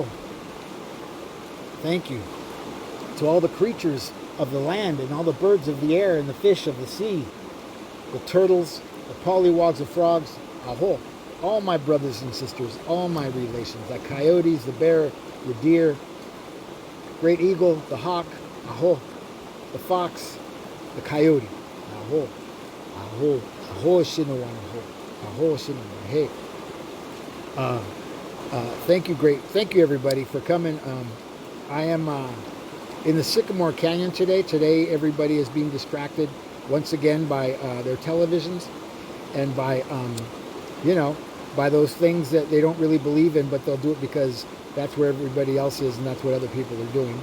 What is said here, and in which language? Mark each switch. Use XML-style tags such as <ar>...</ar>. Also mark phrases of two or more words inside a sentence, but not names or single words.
<en>Thank you to all the creatures of the land and all the birds of the air and the fish of the sea, the turtles, the pollywogs, the frogs. Aho. All my brothers and sisters, all my relations, the coyotes, the bear, the deer, great eagle, the hawk. Aho. The fox, the coyote. Aho. Aho. Aho shinawan aho. Aho shinawan. Hey. Thank you everybody for coming. I am in the Sycamore Canyon today. Today everybody is being distracted once again by their televisions and by, by those things that they don't really believe in, but they'll do it because that's where everybody else is and that's what other people are doing.</en>